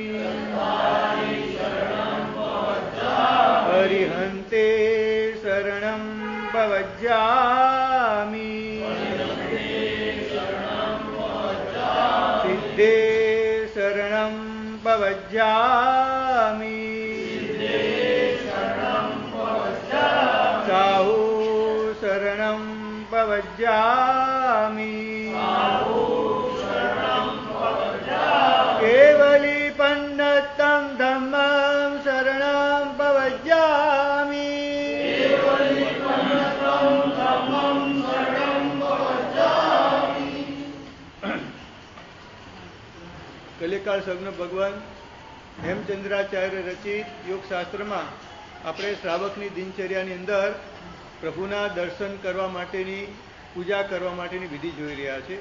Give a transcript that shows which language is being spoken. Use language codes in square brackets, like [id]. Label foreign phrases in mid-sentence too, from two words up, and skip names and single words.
[pra] हरिहन्ते शरणं पवज्जामि सिद्धे शरणं पवज्जामि साहु शरणं पवज्जामि केवली पन्नतं धम्मं शरणं पवज्जामि કલિકાળ [gu] સગ્ન ભગવાન હેમચંદ્રાચાર્ય રચિત યોગશાસ્ત્રમાં આપણે શ્રાવકની દિનચર્યાની અંદર પ્રભુના દર્શન કરવા માટેની પૂજા કરવા માટેની વિધિ જોઈ રહ્યા છે.